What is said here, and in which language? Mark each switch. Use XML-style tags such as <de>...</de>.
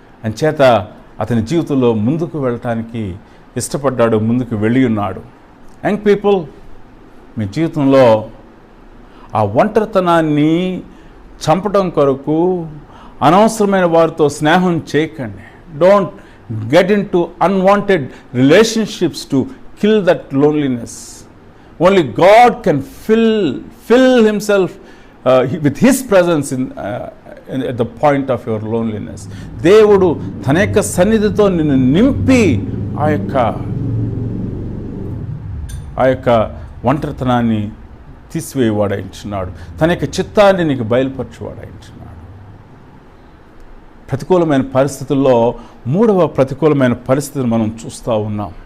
<te>అంచేత అతని జీవితంలో ముందుకు వెళ్ళటానికి ఇష్టపడ్డాడు, ముందుకు వెళ్ళి ఉన్నాడు.</te> <en>young people,</en> <te>మీ జీవితంలో ఆ ఒంటరితనాన్ని చంపడం కొరకు అనవసరమైన వారితో స్నేహం చేయకండి. Don't</te> <en>get into unwanted relationships to kill that loneliness. Only God can fill himself with his presence at the point of your loneliness.</en> <te>దేవుడు తన యొక్క సన్నిధితో నిన్ను నింపి ఆ యొక్క ఒంటరితనాన్ని తీసివేయవాడాయించున్నాడు. తన యొక్క చిత్తాన్ని నీకు బయలుపరచువాడాయించున్నాడు. ప్రతికూలమైన పరిస్థితుల్లో మూడవ ప్రతికూలమైన పరిస్థితిని మనం చూస్తూ ఉన్నాం.</te>